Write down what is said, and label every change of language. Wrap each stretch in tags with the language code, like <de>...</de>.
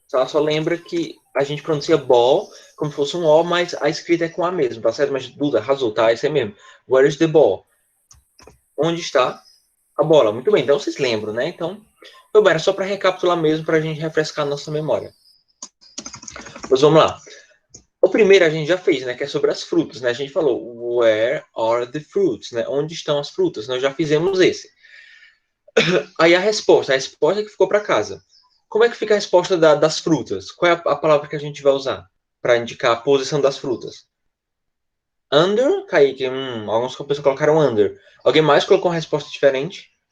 <pt>Só lembra que a gente pronuncia ball como se fosse um O, mas a escrita é com A mesmo, tá certo? Mas Duda, arrasou, tá? Isso é mesmo.</pt> <en>Where is the ball?</en> <pt>Onde está a bola? Muito bem, então vocês lembram, né? Então, foi bom, era só para recapitular mesmo, para a gente refrescar a nossa memória. Pois vamos lá. primeiro a gente já fez, né? Que é sobre as frutas, né? A gente falou,</pt> <en>where are the fruits,</en> <pt>né? Onde estão as frutas? Nós já fizemos esse. Aí a resposta que ficou para casa. Como é que fica a resposta das frutas? Qual é a palavra que a gente vai usar para indicar a posição das frutas? Under, Kaique, algumas pessoas colocaram under. Alguém mais colocou uma resposta diferente?</pt>